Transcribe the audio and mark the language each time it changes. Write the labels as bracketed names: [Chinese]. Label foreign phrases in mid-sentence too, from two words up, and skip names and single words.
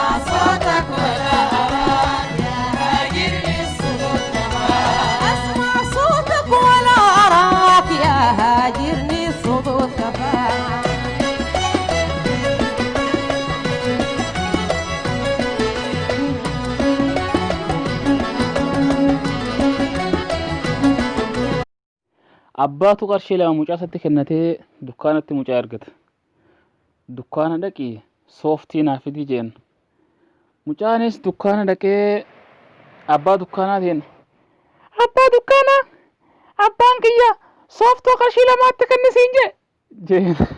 [Arabic] صوتك ولا أراك يا هاجر للصدور كفاك اسمع صوتك ولا أراك يا هاجر للصدور كفاك [Oromo] abbaatu qarshii lama mucaasatti kennatee dukkaanatti mucaa ergate dukkaana dhaqii sooftii naaf fidi jeen mucaanis dukkaana dhaqee abbaa dukkaanaatiin abbaa dukkaanaa abbaan kiyya sooftuu qarshii lamaatti kennisiin jeen